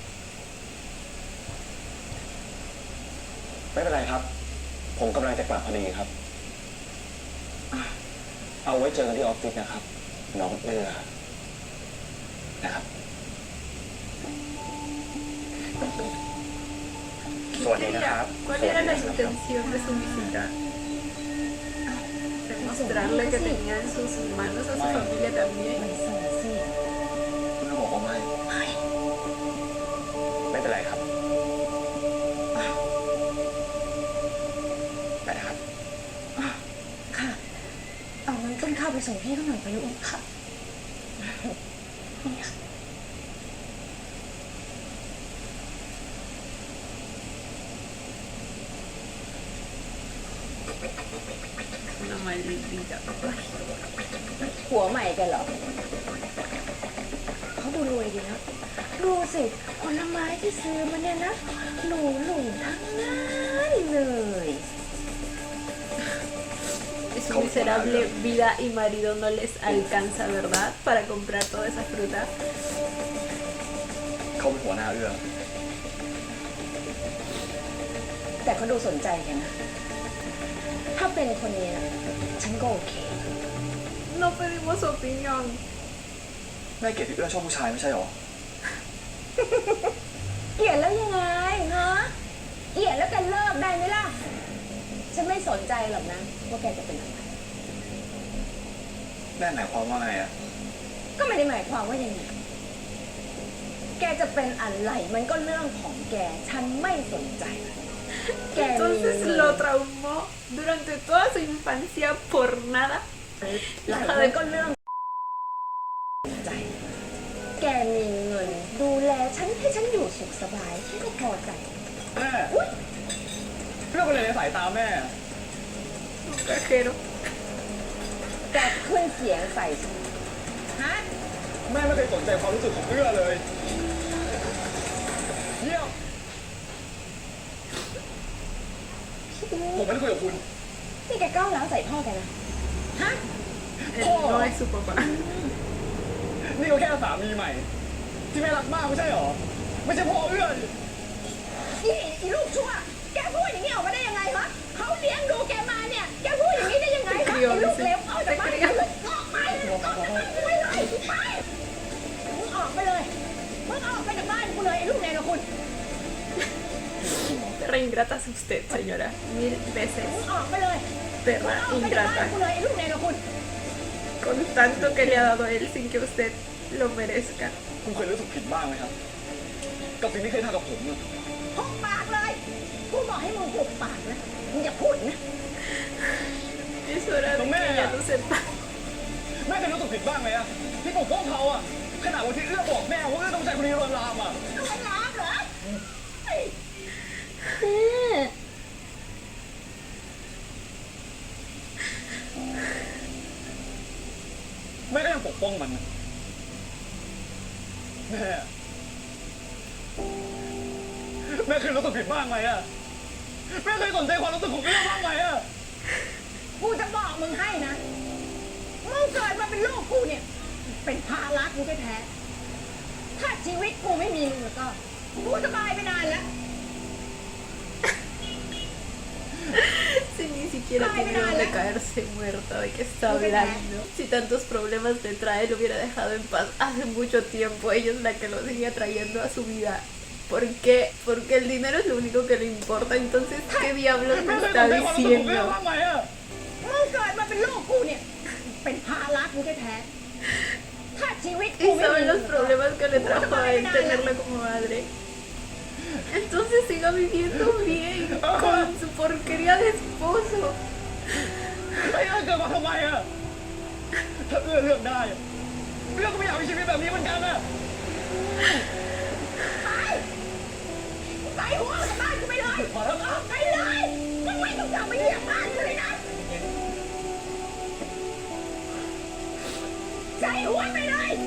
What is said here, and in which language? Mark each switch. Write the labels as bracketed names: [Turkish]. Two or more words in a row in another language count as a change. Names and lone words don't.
[Thai] ไม่เป็นไรครับ ผมกำลังจะกลับพอดีครับ เอาไว้เจอกันที่ออฟฟิศนะครับ น้องเอื้อนะครับ สวัสดีนะครับ [Spanish] ¿Cuál era la intención de su visita? Demostrarle que tenía en sus manos a su familia [Thai] ไป [Spanish] también. [Thai] ส่งสิ คุณก็บอกว่าไม่ ไม่เป็นไรครับไปนะครับ ค่ะ เอางั้นต้นข้าวไปส่งพี่เขาหน่อยไปลูกค่ะนี่ค่ะ [Spanish] Una maldita. [Thai] หัวใหม่กันเหรอ เขาดูรวยดีนะ ดูสิผลไม้ที่ซื้อมาเนี่ยนะหรูทั้งนั้นเลย [Spanish] Y su miserable vida y marido no les alcanza, ¿verdad? Para comprar toda esa fruta. [Thai] เขาเป็นหัวหน้าเอื้อ แต่เขาดูสนใจกันนะถ้าเป็นคนนี้นะฉันก็โอเค [Spanish] No pedimos su opinión. [Thai] แม่เกลียดที่เอื้อชอบผู้ชายไม่ใช่หรอ เกลียดแล้วยังไงฮะเกลียดแล้วแกเลิกได้ไหมล่ะ ฉันไม่สนใจหรอกนะว่าแกจะเป็นอะไร แม่หมายความว่าไงอะ ก็ไม่ได้หมายความว่ายังไง แกจะเป็นอะไรมันก็เรื่องของแก ฉันไม่สนใจ แกมี [Spanish] Entonces [Thai] เงิน [Spanish] lo traumó durante toda su infancia por nada. [Thai] หลาย [Spanish] Hija [Thai] คน [Spanish] de [Thai] ก็เรื่องใจ แกมีเงิน ดูแลฉันให้ฉันอยู่สุขสบายฉันก็พอใจ แม่เรื่องอะไรในสายตาแม่ [Spanish] un cajero. [Thai] แกขึ้นเสียงใส่ฉันฮะ แม่ไม่เคยสนใจความรู้สึกของเอื้อเลยเยี่ยมผมไม่ได้คุยกับคุณ นี่แกก้าวร้าวใส่พ่อแกนะ ฮะ [Spanish] Él no es su papá. [Thai] นี่ก็แค่สามีใหม่ ที่แม่รักมากไม่ใช่หรอ ไม่ใช่พ่อเอื้อดิ นี่อีลูกชั่ว แกพูดอย่างนี้ออกมาได้ยังไงวะเขาเลี้ยงดูแกมาเนี่ย แกพูดอย่างนี้ได้ยังไงวะไอ้ลูกเลวออกจากบ้านออกไปออกจากบ้านกูไปเลยไปมึงออกไปเลยมึงออกไปจากบ้านกูเลยไอ้ลูกเลวนะคุณ [Spanish] Perra ingrata es usted, señora. 1000 veces. [Thai] มึงออกไปเลย [Spanish] Perra [Thai] ออกไปจากบ้าน [Spanish] ingrata. [Thai] กูเลยไอ้ลูกเลวนะคุณ [Spanish] Con tanto que le ha dado él sin que usted lo merezca. [Thai] คุณเคยรู้สึกผิดบ้างไหมครับ กับสิ่งที่เคยทำกับผมอะ หุบปากเลยกูบอกให้มึงหุบปากนะมึงอย่าพูดนะ [Spanish] Es hora de que ya no sepa. [Thai] แม่เคยรู้สึกผิดบ้างไหมอะที่ปกป้องเขาอะขนาดวันที่เอื้อบอกแม่ว่าเอื้อต้องใจคนนี้รวนลามอะ อะไรน้ำเหรอเฮ้ย แม่ก็ยังปกป้องมันนะแม่เคยรู้สึกผิดบ้างไหมอะแม่เคยสนใจความรู้สึกของเอื้อบ้างไหมอะ กูจะบอกมึงให้นะ มึงเกิดมาเป็นลูกกูเนี่ย เป็นภาระกูแท้ๆถ้าชีวิตกูไม่มีมึงแล้วก็กูสบายไปนานแล้ว [Spanish] Si ni siquiera tiene donde caerse muerta, ¿de qué está hablando? Si tantos problemas te trae, lo hubiera dejado en paz hace mucho tiempo. Ella es la que lo seguía trayendo a su vida. ¿Por qué? Porque el dinero es lo único que le importa. Entonces, ¿qué diablos me [Thai] แม่เคยส [Spanish] está [Thai] นใจความรู้สึกของเอื้อ [Spanish] diciendo? [Thai] บ้างไหมอะ มึงเกิดมาเป็นลูกกูเนี่ย เป็นภาระกูแท้ๆถ้าชีวิตกู [Spanish] Y [Thai] ไม่มี [Spanish] saben [Thai] มึ [Spanish] los [Thai] ง [Spanish] problemas que le trajo a él tenerla como madre. Entonces siga viviendo bien con su porquería de esposo. [Thai] ไอ้เอื้อเกิดมาทำไมอะถ้าเอื้อเลือกได้อะเอื้อก็ไม่อยากมีชีวิตแบบนี้เหมือนกันอะ ไปหัวออกจากบ้านกูไปเลยออกไปเลยมึงไม่ต้องกลับมาเหยียบบ้านกูเลยนะใส่หัวไปเลย